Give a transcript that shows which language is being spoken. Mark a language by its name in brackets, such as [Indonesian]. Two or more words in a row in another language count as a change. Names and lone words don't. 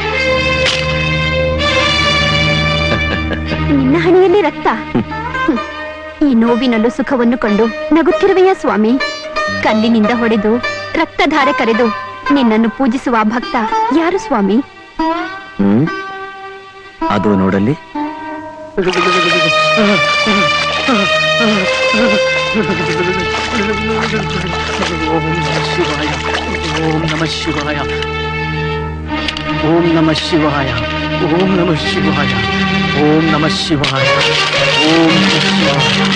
[Kannada] ನಿನ್ನ ಹಣೆಯಲ್ಲಿ ರಕ್ತ. ಈ ನೋವಿನಲ್ಲೂ ಸುಖವನ್ನು ಕಂಡು ನಗುತ್ತಿರುವೆಯ ಸ್ವಾಮಿ. ಕಲ್ಲಿನಿಂದ ಹೊಡೆದು ರಕ್ತಧಾರೆ ಕರೆದು ನಿನ್ನನ್ನು ಪೂಜಿಸುವ ಭಕ್ತ ಯಾರು ಸ್ವಾಮಿ? ಅದು ನೋಡಲ್ಲಿ. [Sanskrit] ಓಂ ನಮಃ ಶಿವಾಯ, ಓಂ ನಮಃ ಶಿವಾಯ, ಓಂ ನಮಃ ಶಿವಾಯ, ಓಂ ನಮಃ ಶಿವಾಯ, ಓಂ ನಮಃ ಶಿವಾಯ.